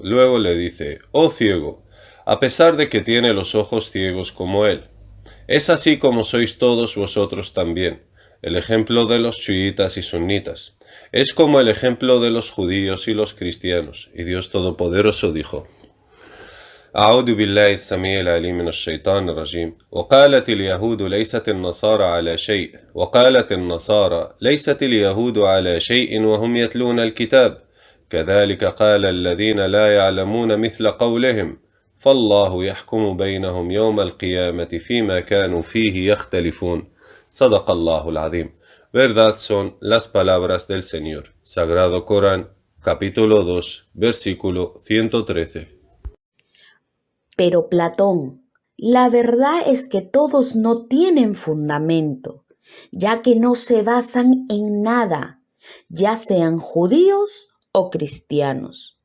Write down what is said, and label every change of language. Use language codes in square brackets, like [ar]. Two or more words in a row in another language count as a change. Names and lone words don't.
[es] Luego le dice, oh ciego, a pesar de que tiene los ojos ciegos como él. Es así como sois todos vosotros también. El ejemplo de los chiitas y sunitas es como el ejemplo de los judíos y los cristianos. Y Dios Todopoderoso dijo, [ar] أعوذ بالله السميع العليم من الشيطان الرجيم وقالت اليهود ليست النصارى على شيء وقالت النصارى ليست اليهود على شيء وهم يتلون الكتاب كذلك قال الذين لا يعلمون مثل قولهم فالله يحكم بينهم يوم القيامة فيما كانوا فيه يختلفون صدق الله العظيم. [es] Verdad son las palabras del Señor. Sagrado Corán, capítulo 2, versículo 113. Pero Platón, la verdad es que todos no tienen fundamento, ya que no se basan en nada, ya sean judíos o cristianos.